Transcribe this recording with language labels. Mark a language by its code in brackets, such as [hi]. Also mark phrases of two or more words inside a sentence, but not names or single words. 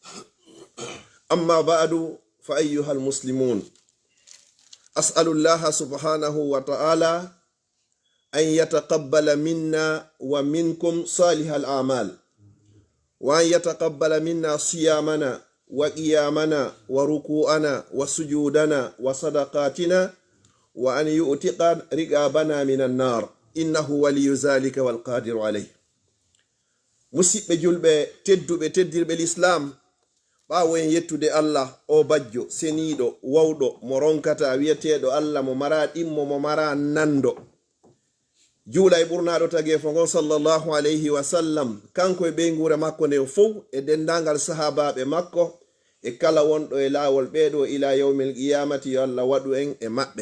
[ar] أما بعد، فأيها المسلمون، أسأل الله سبحانه وتعالى أن يتقبل منا ومنكم صالح الأعمال، وأن يتقبل منا صيامنا وقيامنا وركوعنا وسجودنا وصدقاتنا، وأن يؤتق رقابنا من النار إنه ولي ذلك والقادر عليه. [ff] musidɓe julɓe tedduɓe teddirɓe l'islam, ɓawo en yettude Allah o bajjo seniiɗo wawɗo mo ronkata wiyeteeɗo Allah mo mara ɗimmo mo mara nando, juula e ɓurnaɗo tageefo ngon [ar] صلى الله عليه وسلم, [ff] kanko e ɓeygure makko nden fof e dendangal sahabaɓe makko e kala wonɗo e laawol ɓeeɗo [ar] إلى يوم القيامة, [ff] yo Allah waɗu en e maɓɓe.